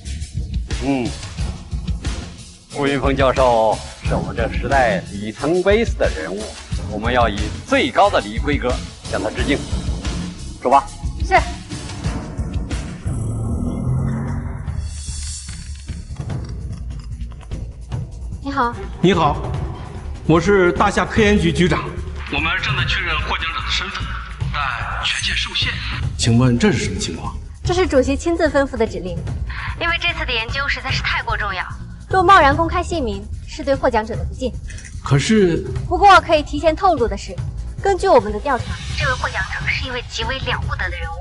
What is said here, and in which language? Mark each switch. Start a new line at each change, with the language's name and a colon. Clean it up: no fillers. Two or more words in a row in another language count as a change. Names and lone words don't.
Chinese: 顾云峰教授是我们这时代里程碑式的人物，我们要以最高的礼仪规格向他致敬。走吧。是。你好。你好，我是大夏科研局局长。我们正在确認獲獎者的身份，但權限受限。請問這是什麼情況？這是主席親自吩咐的指令，因為這次的研究實在是太過重要，若貿然公開姓名，是對獲獎者的不敬。可是，不過可以提前透露的是，根據我們的調查，這位獲獎者是一位極為了不得的人物。